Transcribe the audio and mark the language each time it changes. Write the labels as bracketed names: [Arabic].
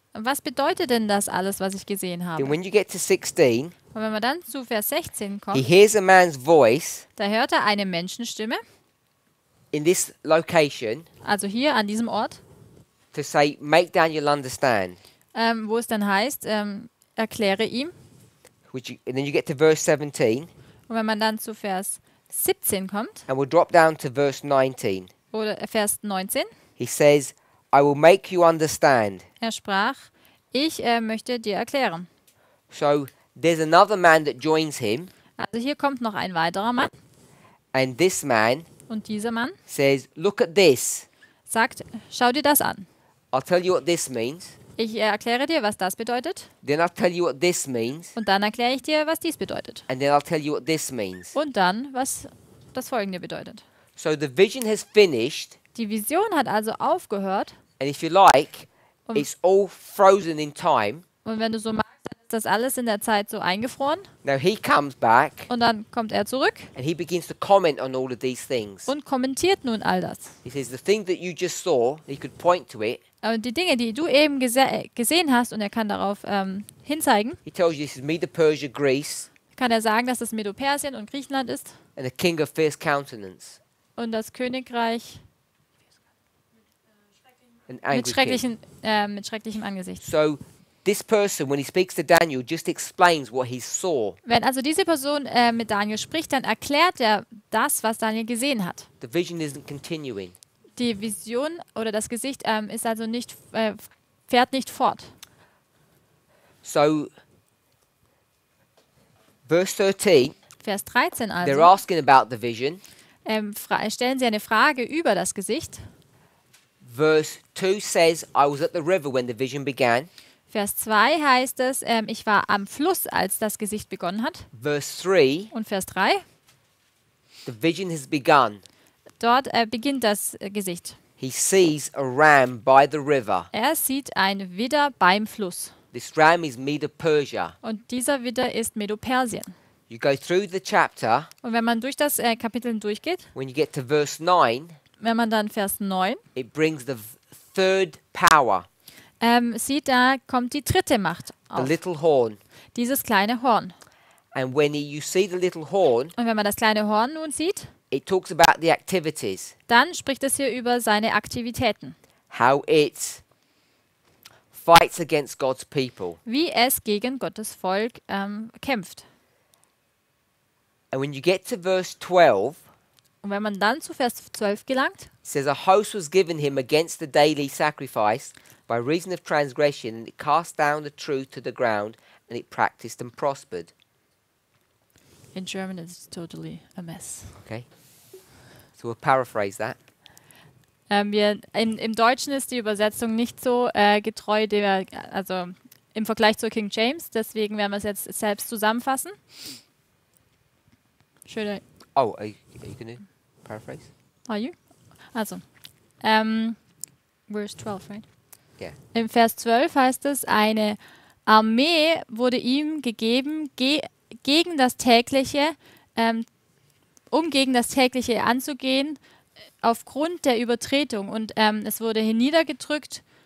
[German] was bedeutet denn das alles, was ich gesehen habe? [English] Then when you get to 16, [German] Und wenn man dann zu Vers 16 [English] he [German] kommt, [English] hears a man's voice [German] da hört er eine Menschenstimme, [English] in this location [German] also hier an diesem Ort, [English] to say, make Daniel understand. [German] wo es dann heißt, erkläre ihm. [English] And then you get to verse 17, [German] Und wenn man dann zu Vers 17 kommt, [English] and we'll drop down to verse 19. [German] oder Vers 19, [English] He says, I will make you understand. [German] er sprach, ich möchte dir erklären. [English] So there's another man that joins him, [German] Also hier kommt noch ein weiterer Mann [English] and this man [German] und dieser Mann [English] says, look at this. [German] sagt, schau dir das an. [English] I'll tell you what this means. [German] Ich erkläre dir, was das bedeutet [English] Then I'll tell you what this means. [German] und dann erkläre ich dir, was dies bedeutet. [English] And then I'll tell you what this means. [German] Und dann, was das Folgende bedeutet. [English] So the vision has finished, [German] Die Vision hat also aufgehört [English] and if you like, Um, it's all frozen in time. [German] und wenn du so magst, dann ist das alles in der Zeit so eingefroren [English] Now he comes back [German] und dann kommt er zurück [English] and he begins to comment on all of these things. [German] und kommentiert nun all das. [English] He says, the thing that you just saw, he could point to it. [German] Und die Dinge, die du eben gesehen hast, und er kann darauf hinzeigen, [English] He tells you this is Medo Persia, Greece, [German] kann er sagen, dass das Medo-Persien und Griechenland ist [English] and a king of fierce countenance, [German] und das Königreich [English] an angry king. [German] mit schrecklichem Angesicht. [English] So this person, when he speaks to Daniel, just explains what he saw. [German] Wenn also diese Person mit Daniel spricht, dann erklärt er das, was Daniel gesehen hat. [English] The vision isn't continuing. [German] Die Vision oder das Gesicht ist also nicht, fährt nicht fort. [English] So verse 13, [German] Vers 13 [English] they're [German] also, [English] asking about the vision. [German] stellen sie eine Frage über das Gesicht. [English] Verse 2 says, I was at the river when the vision began. [German] Vers 2 heißt es, ich war am Fluss, als das Gesicht begonnen hat. [English] Verse 3, [German] Und Vers 3, [English] the vision has begun. [German] dort beginnt das Gesicht. [English] He sees a ram by the river. [German] Er sieht ein Widder beim Fluss. [English] This ram is Medo Persia. [German] Und dieser Widder ist Medo-Persien. [English] You go through the chapter, [German] Und wenn man durch das Kapitel durchgeht, [English] when you get to verse 9, [German] wenn man dann Vers 9 [English] it brings the third power, [German] sieht, da kommt die dritte Macht [English] the [German] auf. [English] little horn. [German] Dieses kleine Horn. [English] And when you see the little horn, [German] Und wenn man das kleine Horn nun sieht, [English] it talks about the activities, [German] dann spricht es hier über seine Aktivitäten. [English] how it fights against God's people. [German] Wie es gegen Gottes Volk kämpft. [English] And when you get to verse 12, [German] Und wenn man dann zu Vers 12 gelangt, [English] it says, a host was given him against the daily sacrifice by reason of transgression, and it cast down the truth to the ground, and it practiced and prospered. in German it's totally a mess. Okay? So we'll paraphrase that. [German] Im Deutschen ist die Übersetzung nicht so getreu, also im Vergleich zur King James, deswegen werden wir es jetzt selbst zusammenfassen. Schöne, [English] Oh, are you going to paraphrase? are you? Also, verse 12, right? Yeah. [German] Im Vers 12 heißt es, eine Armee wurde ihm gegeben gegen das tägliche, gegen das tägliche anzugehen, aufgrund der Übertretung. Und es wurde hier niedergedrückt.